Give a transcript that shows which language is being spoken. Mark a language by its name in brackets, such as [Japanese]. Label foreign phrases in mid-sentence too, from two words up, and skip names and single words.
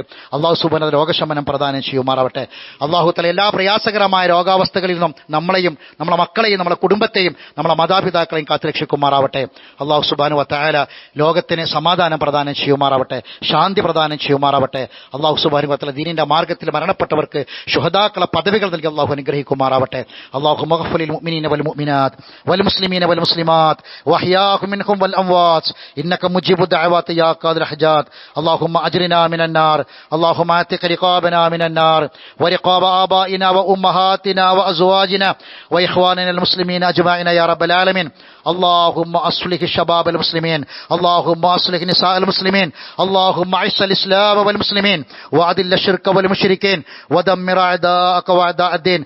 [Arabic] الله سبحانه [Malayalam] രോഗശമനം പ്രദാനം ചെയ്യുമാറാവട്ടെ. [Arabic] الله تعالى [Malayalam] എല്ലാ പ്രയാസകരമായ രോഗാവസ്ഥകളിൽ നിന്നും നമ്മളെയും നമ്മളെ മക്കളെയും നമ്മളെ കുടുംബത്തെയും നമ്മളെ മാതാപിതാക്കളെയും കാത്തുരക്ഷിക്കുമാറാവട്ടെ. [Arabic] الله سبحانه وتعالى [Malayalam] ലോകത്തിന് സമാധാനം പ്രദാനം ചെയ്യുമാറാവട്ടെ, ശാന്തി പ്രദാനം ചെയ്യുമാറാവട്ടെ. [Arabic] الله سبحانه وتعالى [Malayalam] ദീനിന്റെ മാർഗ്ഗത്തിൽ മരണപ്പെട്ടവർക്ക് ശുഹദാക്കളെ പദവികൾ നൽകി അല്ലാഹു അനുഗ്രഹിക്കുമാറാവട്ടെ. [Arabic] اللهم اغفر للمؤمنين والمؤمنات والمسلمين والمسلمات وأحياهم منهم والأموات إنك مجيب الدعوات يا قاضي الحاجات. اللهم أجرنا من النار، اللهم اعتق رقابنا من النار ورقاب آبائنا وأمهاتنا وأزواجنا وإخواننا المسلمين أجمعين يا رب العالمين. اللهم أصلح شباب المسلمين، اللهم أصلح نساء المسلمين، اللهم أعز الإسلام والمسلمين وأذل الشرك والمشركين ودمر أعداءك وأعداء الدين.